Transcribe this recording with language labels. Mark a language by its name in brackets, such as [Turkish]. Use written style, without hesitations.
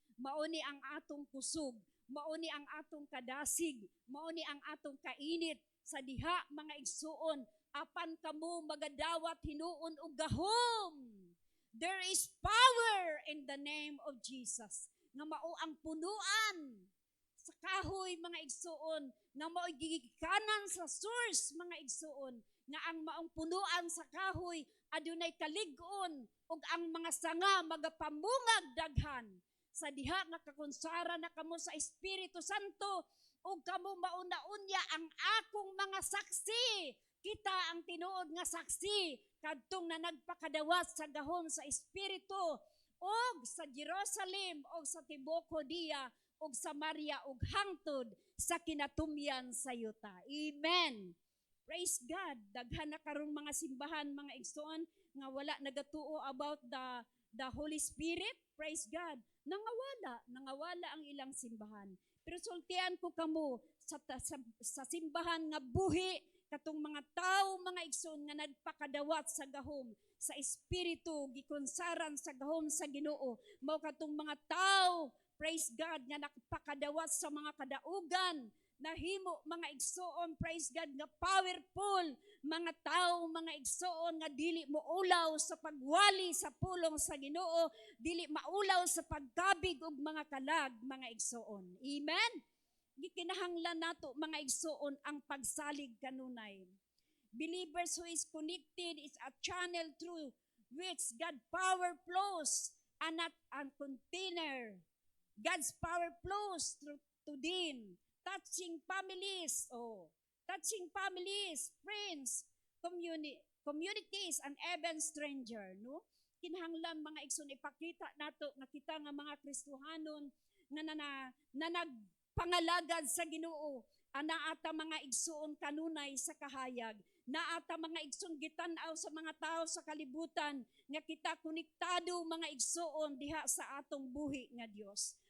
[Cebuano] Mauni ang atong kusog, mauni ang atong kadasig, mauni ang atong kainit sa diha mga igsoon. Apan kamo magadawat hinuon og gahom. [English] There is power in the name of Jesus. [Cebuano] Nga mao ang punuan sa kahoy mga igsoon, nga mao gigikanan sa source mga igsoon, nga ang maong punuan sa kahoy adunay kalig-on ug ang mga sanga magapamungag daghan. Sa diha nga kakonsara na kamo sa Espiritu Santo ug kamo mauna-unya ang akong mga saksi. Kita ang tinuod nga saksi kadtong na nagpakadawat sa gahom sa Espiritu og sa Jerusalem og sa tibuok Judea og Samaria og hangtod sa kinatumyan sa yuta. Amen. [English] Praise God. [Cebuano] Daghan na karong mga simbahan mga igsoon nga wala nagatuo [English] about the Holy Spirit. [Cebuano] Praise God. Nangawala ang ilang simbahan. Pero sultian ko kamo sa simbahan nga buhi katong mga tao mga igsoon nga nagpakadawat sa gahom sa Espiritu, gikonsaran sa gahom sa Ginoo. Mao katong mga tao, [English] praise God, [Cebuano] nga nakapakadawat sa mga kadaugan, nahimo mga igsoon, praise God, nga powerful, mga tao, mga igsoon, nga dili maulaw sa pagwali sa pulong sa Ginoo, dili maulaw sa pagkabig og mga kalag, mga igsoon. Amen? Gikinahanglan nato mga igsoon ang pagsalig kanunay. [English] Believers who is connected is a channel through which God power flows and not a container. God's power flows through to them, touching families, friends, communities, and even stranger. No? [Cebuano] Kinahanglan mga igsoon ipakita nato nga kita nga mga Kristohanon nga nagpangalagad sa Ginoo. Anaata mga igsoon kanunay sa kahayag. Naata mga igsoon gitan-aw sa mga tao sa kalibutan nga kita konektado mga igsoon diha sa atong buhi nga Dios.